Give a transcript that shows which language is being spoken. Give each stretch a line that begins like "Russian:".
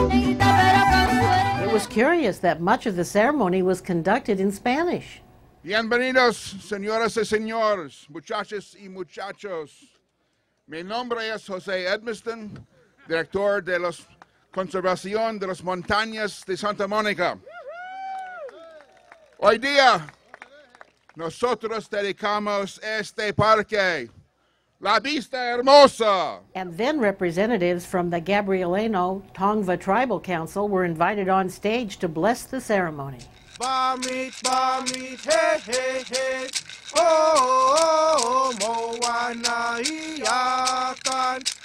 English: It was curious that much of the ceremony was conducted in Spanish.
Spanish: Bienvenidos, señoras y señores, muchachas y muchachos. Mi nombre es José Edmiston, director de la Conservación de las Montañas de Santa Mónica. Hoy día, nosotros dedicamos este parque, la Vista Hermosa.
English: And then representatives from the Gabrielino Tongva Tribal Council were invited on stage to bless the ceremony. Bamit, hey, hey, hey. Oh, moana iyakan.